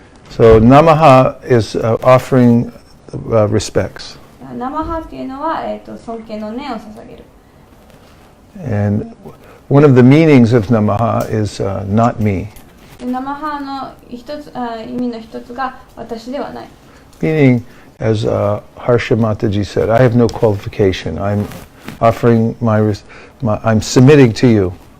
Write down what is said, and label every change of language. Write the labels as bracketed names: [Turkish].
[English] So Namaha is offering respects. [Japanese] ナマハっていうのは、尊敬の念を捧げる。 [English] And one of the meanings of Namaha is not me. [Japanese] ナマハの意味の一つが私ではない。 [English] Meaning, as Harsha Mataji said, I have no qualification. I'm offering I'm submitting to you.